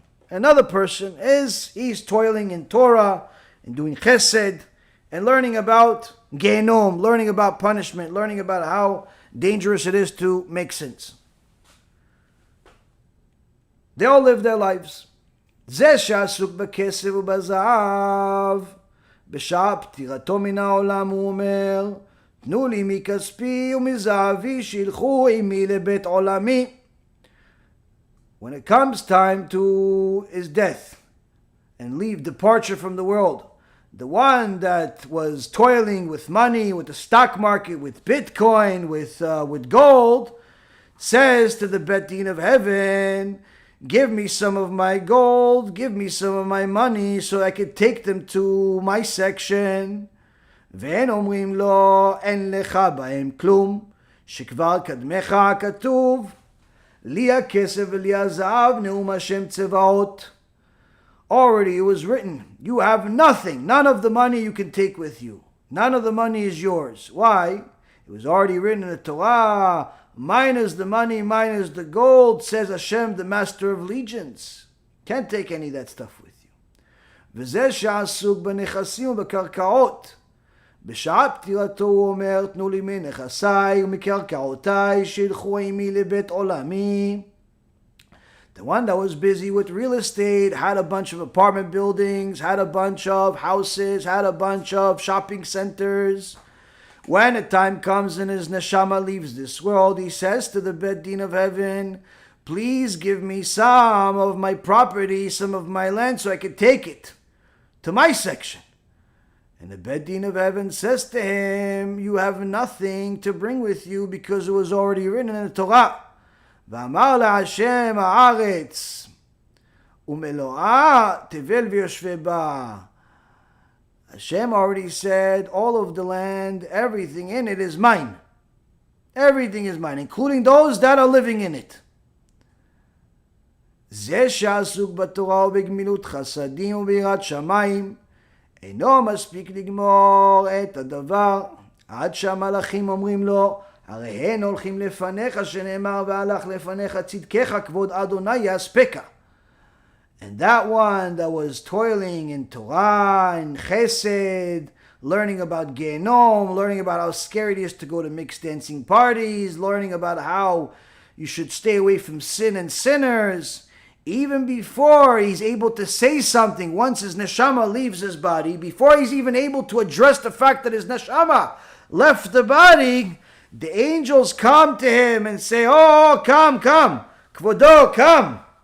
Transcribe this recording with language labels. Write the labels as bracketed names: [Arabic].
[English] Another person he's toiling in Torah and doing chesed and learning about Genom, learning about punishment, learning about how dangerous it is to make sins. They all live their lives. [Hebrew] זה שעסוק בכסף ובזהב, בשעה פטירתו מן העולם הוא אומר, תנו לי מכספי ומזהבי שילכו עמי לבית עולמי. [English] When it comes time to his death and leave, departure from the world, the one that was toiling with money, with the stock market, with Bitcoin, with gold, says to the Bet Din of heaven, give me some of my gold, give me some of my money so I could take them to my section. [Hebrew] ואין אומרים לו, אין לך בהם כלום, שכבר קדמך כתוב, לי הכסף ולי הזהב, נאום השם צבאות. [English] Already it was written, you have nothing, none of the money you can take with you. None of the money is yours. Why? It was already written in the Torah, mine is the money, mine is the gold, says Hashem, the master of legions. Can't take any of that stuff with you. [Hebrew] וזה שעסוק בנכסים ובקרקעות. בשעה פטירתו הוא אומר, תנו לי מנכסיי ומקרקעותיי, שילכו עמי לבית עולמי. [English] The one that was busy with real estate, had a bunch of apartment buildings, had a bunch of houses, had a bunch of shopping centers. When the time comes and his neshama leaves this world, he says to the Bet Din of heaven, please give me some of my property, some of my land, so I can take it to my section. And the Bet Din of heaven says to him, you have nothing to bring with you because it was already written in the Torah. [Hebrew] ואמר להשם הארץ ומלואה תבל ויושבי בה. [English] Hashem already said, all of the land, everything in it is mine. Everything is mine, including those that are living in it. [Hebrew] זה שעסוק בתורה ובגמילות חסדים וביראת שמיים, אינו מספיק לגמור את הדבר, עד שהמלאכים אומרים לו, הרי הן הולכים לפניך, שנאמר והלך לפניך צדקך כבוד אדוני יספקה. [English] And that one that was toiling in Torah and Chesed, learning about Genom, learning about how scary it is to go to mixed dancing parties, learning about how you should stay away from sin and sinners, even before he's able to say something, once his neshama leaves his body, before he's even able to address the fact that his neshama left the body, the angels come to him and say, oh, come, Kvodo, come.